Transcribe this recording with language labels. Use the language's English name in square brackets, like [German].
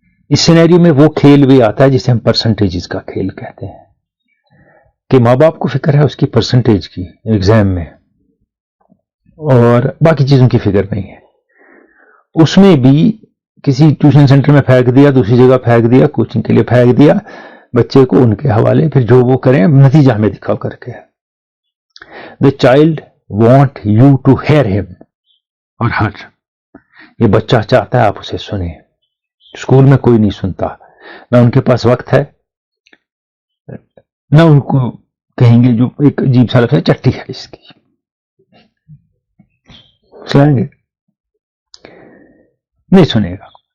[Urdu] اس scenario میں وہ کھیل بھی آتا ہے جسے ہم پرسنٹیجز کا کھیل کہتے ہیں، کہ ماں باپ کو فکر ہے اس کی پرسنٹیج کی ایگزام میں، اور باقی چیزوں کی فکر نہیں ہے. اس میں بھی کسی ٹیوشن سینٹر میں پھینک دیا، دوسری جگہ پھینک دیا، کوچنگ کے لیے پھینک دیا بچے کو، ان کے حوالے، پھر جو وہ کریں نتیجہ ہمیں دکھاؤ کر کے. [English] The child want you to hear him [Urdu] اور [English] her. [Urdu] یہ بچہ چاہتا ہے آپ اسے سنیں. اسکول میں کوئی نہیں سنتا، نہ ان کے پاس وقت ہے، نہ ان کو کہیں گے جو ایک عجیب سا لفظ ہے، چٹی ہے اس کی، سنائیں گے نہیں، سنے گا.